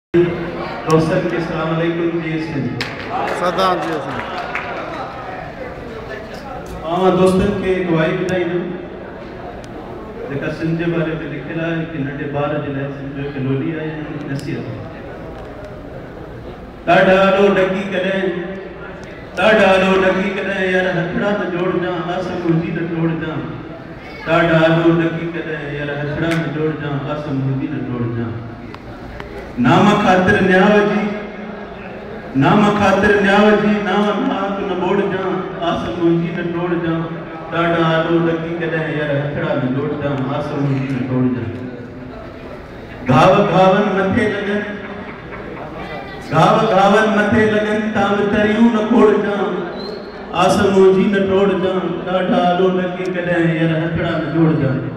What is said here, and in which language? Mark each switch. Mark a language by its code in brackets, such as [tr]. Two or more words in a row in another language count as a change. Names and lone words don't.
[sd] दोस्तन के [ar] سلام عليكم [sd] जी सदाम जी हाँ दोस्तन के गवाही ॿुधाई न जेका सिंध जे बारे में लिखियल आहे कि नंढे ॿार जे लाइ सिंध जो हिकु लोली आहे नसीहत ॾाढा ॾो ॾकी कॾहिं यार हथड़ा न जोड़जां आस मुंहिंजी न तोड़जां ॾाढा ॾो ॾकी कॾहिं यार हथड़ा न जोड़जां आस मुंहिंजी न तोड़जां नाम खातिर न्याव जी नाम नाव नाक न बोड़जां आस मुंहिंजी न तोड़जां ॾाढा ॾो ॾकी कॾहिं यार हथड़ा न जोड़जां आस मुंहिंजी न तोड़जां घावन मथे लगन तां तरियूं न खोड़जां आस मुंहिंजी न तोड़जां ॾाढा ॾो ॾकी कॾहिं यार हथड़ा न जोड़जां